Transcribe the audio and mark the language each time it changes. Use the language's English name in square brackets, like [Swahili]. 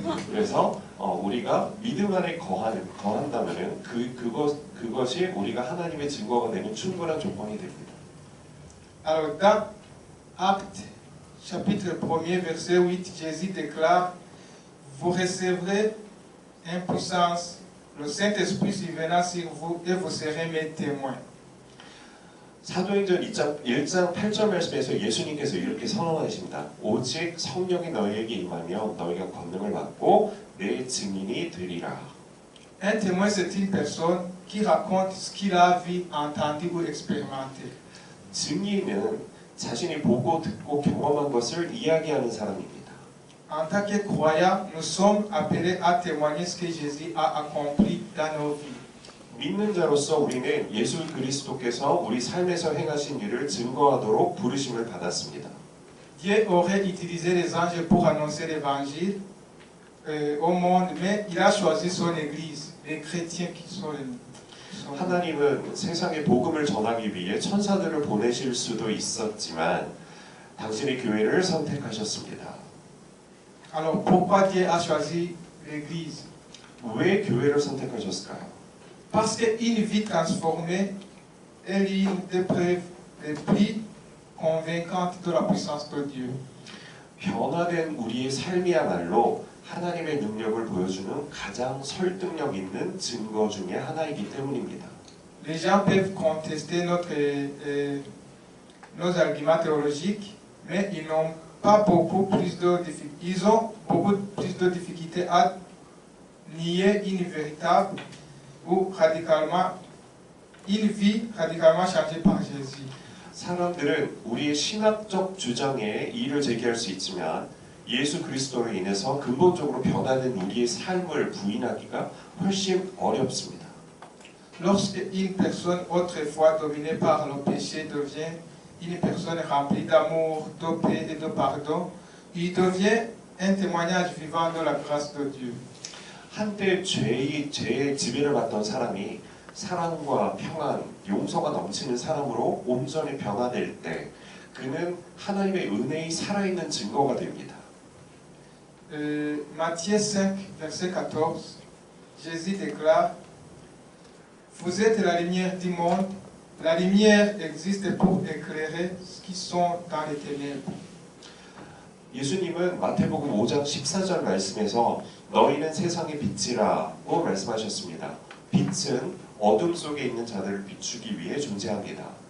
[Korean] 그래서 우리가 믿음 안에 거한다면은 그것이 우리가 하나님의 증거가 되는 충분한 조건이 됩니다. [French] Alors dans Actes chapitre 1er verset 8, Jésus déclare: vous recevrez en puissance le Saint-Esprit survenant sur vous et vous serez mes témoins. [Korean] 사도행전 1장 8절 말씀에서 예수님께서 이렇게 선언하십니다. 오직 성령이 너희에게 임하면 너희가 권능을 받고 내 증인이 되리라. [French] Un témoin, c'est une personne qui raconte ce qu'il a vu, entendu ou expérimenté. [Korean] 증인은 자신이 보고 듣고 경험한 것을 이야기하는 사람입니다. [French] En tant que croyants, nous sommes appelés à témoigner ce que Jésus a accompli dans nos vies. [Korean] 믿는 자로서 우리는 예수 그리스도께서 우리 삶에서 행하신 일을 증거하도록 부르심을 받았습니다. [French] Dieu aurait utilisé les anges pour annoncer l'évangile au monde, mais il a choisi son Église, les chrétiens qui sont [Korean] 하나님은 세상에 복음을 전하기 위해 천사들을 보내실 수도 있었지만 당신의 교회를 선택하셨습니다. [French] Alors pourquoi Dieu a choisi l'Église? [Korean] 왜 교회를 선택하셨을까요? [French] Parce qu'une vie transformée est l'une des preuves les plus convaincantes de la puissance de Dieu. [Korean] 변화된 우리의 삶이야말로 하나님의 능력을 보여주는 가장 설득력 있는 증거 중에 하나이기 때문입니다. [French] Les gens peuvent contester nos arguments théologiques, mais ils ont beaucoup plus de difficultés à nier une véritable ou une vie radicalement changée par Jésus. [Korean] 사람들은 우리의 신학적 주장에 이의를 제기할 수 있지만 예수 그리스도로 인해서 근본적으로 변화된 우리의 삶을 부인하기가 훨씬 어렵습니다. [French] Lorsque une personne autrefois dominée par le péché devient une personne remplie d'amour, de paix et de pardon, il devient un témoignage vivant de la grâce de Dieu. [Korean] 한때 죄의 지배를 받던 사람이 사랑과 평안, 용서가 넘치는 사람으로 온전히 변화될 때 그는 하나님의 은혜의 살아있는 증거가 됩니다. [French] Matthieu 5, verset 14, Jésus déclare: vous êtes la lumière du monde. La lumière existe pour éclairer ceux qui sont dans les ténèbres. [Korean] 예수님은 마태복음 5장 14절 말씀에서 너희는 세상의 빛이라고 말씀하셨습니다. 빛은 어둠 속에 있는 자들을 비추기 위해 존재합니다.